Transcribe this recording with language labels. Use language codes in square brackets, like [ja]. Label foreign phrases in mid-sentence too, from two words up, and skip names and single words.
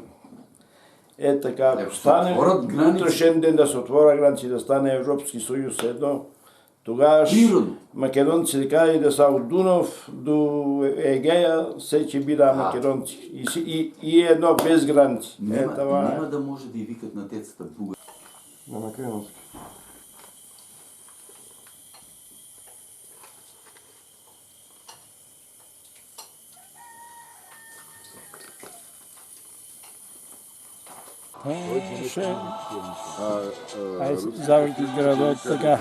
[bg] Така, ако ще стане отворят граници. утрешен ден да се отворя граници, да стане Европски съюз едно, тогава Природно. македонци така и да са от Дунав до Егея, се че бида македонци. И едно без граници. Няма да може да и викат на децата друга. На македонски. Завърти градът така.